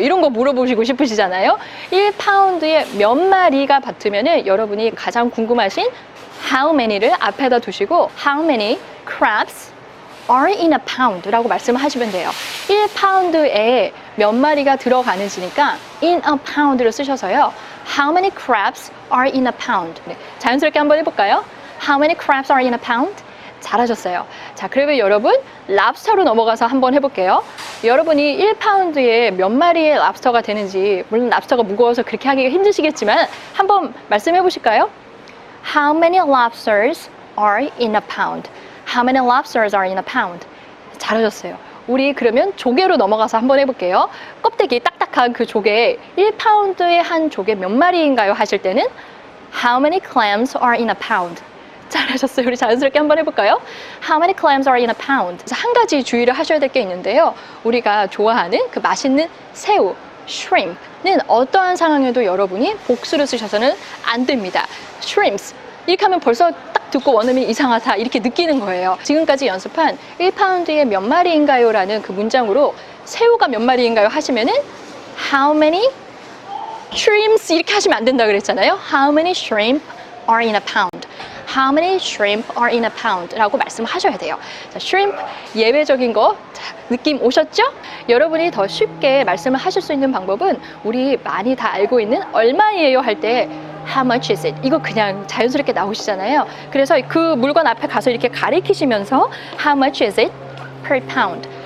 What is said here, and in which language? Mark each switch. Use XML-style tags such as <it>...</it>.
<ko>이런 거 물어보시고 싶으시잖아요. 1파운드에 몇 마리가 받으면은 여러분이 가장 궁금하신</ko> <en>how many</en> <ko>를 앞에다 두시고</ko> <en>how many crabs are in a pound</en> <ko>라고 말씀을 하시면 돼요. 1파운드에 몇 마리가 들어가는지니까</ko> <en>in a pound</en> <ko>를 쓰셔서요.</ko> <en>How many crabs are in a pound?</en> <ko>네, 자연스럽게 한번 해볼까요?</ko> <en>How many crabs are in a pound?</en> <ko>잘하셨어요. 자, 그러면 여러분 랍스터로 넘어가서 한번 해볼게요. 여러분이 1파운드에 몇 마리의 랍스터가 되는지, 물론 랍스터가 무거워서 그렇게 하기가 힘드시겠지만 한번 말씀해 보실까요?</ko> <en>How many lobsters are in a pound? How many lobsters are in a pound?</en> <ko>잘하셨어요. 우리 그러면 조개로 넘어가서 한번 해볼게요. 껍데기 딱딱한 그 조개, 1파운드에 한 조개 몇 마리인가요? 하실 때는</ko> <en>How many clams are in a pound?</en> <ko>잘하셨어요. 우리 자연스럽게 한번 해볼까요?</ko> <en>How many clams are in a pound?</en> <ko>한 가지 주의를 하셔야 될 게 있는데요. 우리가 좋아하는 그 맛있는 새우, shrimp는 어떠한 상황에도 여러분이 복수를 쓰셔서는 안 됩니다.</ko> <en>shrimps.</en> <ko>이렇게 하면 벌써 딱 듣고 원어민이 이상하다 이렇게 느끼는 거예요. 지금까지 연습한 1파운드에 몇 마리인가요? 라는 그 문장으로 새우가 몇 마리인가요? 하시면은</ko> <en>How many shrimps</en> <ko>이렇게 하시면 안 된다 그랬잖아요.</ko> <en>How many shrimp are in a pound? How many shrimp are in a pound?</en> <ko>라고 말씀하셔야 돼요. 자, shrimp 예외적인 거 느낌 오셨죠? 여러분이 더 쉽게 말씀을 하실 수 있는 방법은 우리 많이 다 알고 있는 얼마예요 할 때</ko> <en>How much is it?</en> <ko>이거 그냥 자연스럽게 나오시잖아요. 그래서 그 물건 앞에 가서 이렇게 가리키시면서</ko> <en>How much is it per pound?</en>